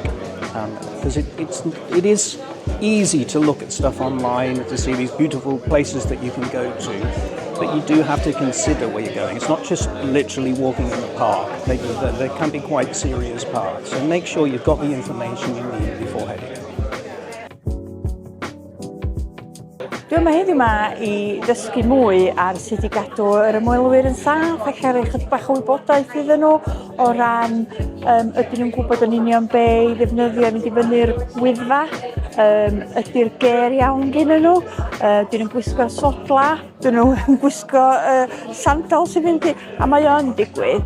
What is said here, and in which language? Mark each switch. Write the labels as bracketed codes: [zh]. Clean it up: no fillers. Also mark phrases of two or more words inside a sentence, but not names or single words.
[en] Because it is easy to look at stuff online, to see these beautiful places that you can go to, but you do have to consider where you're going. It's not just literally walking in the park. There can be quite serious parts. So make sure you've got the information you need before heading. [cy] Dwi'n yma heddiw yma I ddysgu mwy ar sut I gadw yr ymwelwyr yn saff ac ar eich bach o wybodaeth iddyn nhw o ran ydyn nhw'n gwybod yn union be I ddefnyddio mynd I fyny'r Wyddfa, ydy'r ger iawn gennyn nhw, dyn nhw'n gwisgo sodla, dyn nhw'n gwisgo sandal sy'n fynd a mae o'n digwydd.